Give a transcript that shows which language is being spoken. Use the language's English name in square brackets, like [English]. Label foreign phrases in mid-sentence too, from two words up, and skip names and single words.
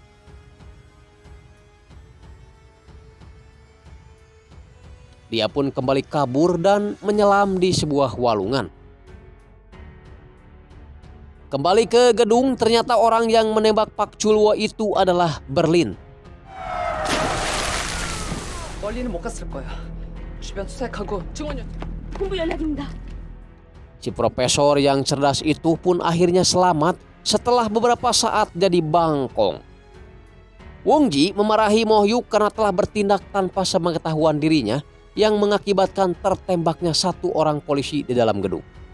[Indonesian] Dia pun kembali kabur dan menyelam di sebuah walungan. Kembali ke gedung, ternyata orang yang menembak Park Chul-wook itu adalah Berlin. [Korean] 멀리는 못 갔을 거야. 주변 수색하고 증원 본부 연락입니다. [Indonesian] Si profesor yang cerdas itu pun akhirnya selamat setelah beberapa saat jadi bangkong. Wong-ji memarahi Mohyuk karena telah bertindak tanpa sepengetahuan dirinya yang mengakibatkan tertembaknya satu orang polisi di dalam gedung.